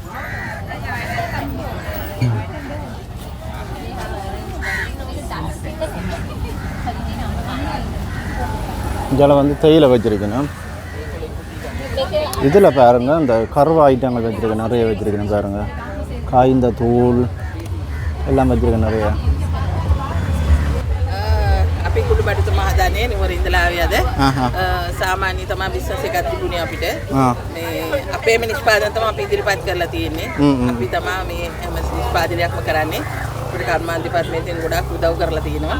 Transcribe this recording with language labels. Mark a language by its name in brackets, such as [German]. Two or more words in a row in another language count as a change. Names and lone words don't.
[Tamil] இதில் வந்து தேயிலை வச்சுருக்கணும். இதில் பாருங்கள் இந்த கருவ ஐட்டங்கள் வச்சுருக்கேன், நிறைய வச்சுருக்கேன் பாருங்கள். காய்ந்த தூள் எல்லாம் வச்சுருக்கேன் நிறைய. [Sinhala] අපි කුඩු බඩු තමයි හදන්නේ නුවර ඉඳලා ආවියද සාමාන්‍ය තමයි බිස්නස් එකක් තිබුණේ අපිට. මේ අපේම නිෂ්පාදන තමයි අපි ඉදිරිපත් කරලා තියෙන්නේ. අපි තමයි මේ හැම නිෂ්පාදනයක්ම කරන්නේ. අපිට කර්මාන්ත දෙපාර්තමේන්තුවෙන් ගොඩක් උදව් කරලා තියෙනවා.